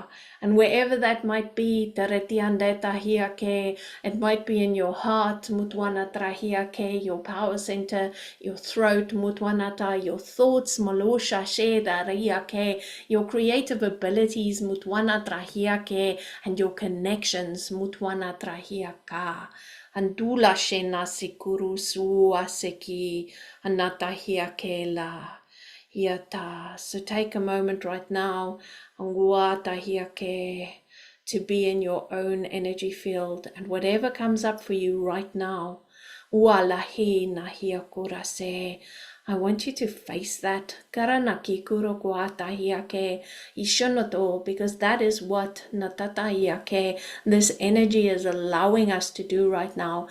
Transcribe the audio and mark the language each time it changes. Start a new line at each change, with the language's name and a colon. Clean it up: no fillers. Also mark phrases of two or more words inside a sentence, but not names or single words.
English: And wherever that might be, Taretiande Tahiake, it might be in your heart, Mutwana Trahiake, your power center, your throat, Mutwanata, your thoughts, Malosha Sheda Riake, your creative abilities, Mutwana Trahiake, and your connections, Mutwana Trahiaka. Andula Shena Sikuru Suaseki, Anatahiake La. Yata. So take a moment right now, Anguatahiake, to be in your own energy field, and whatever comes up for you right now, Ualahi Nahiakurase, I want you to face that, Karanaki Kurokuatahiake, Ishonoto, because that is what Natatahiake, this energy is allowing us to do right now.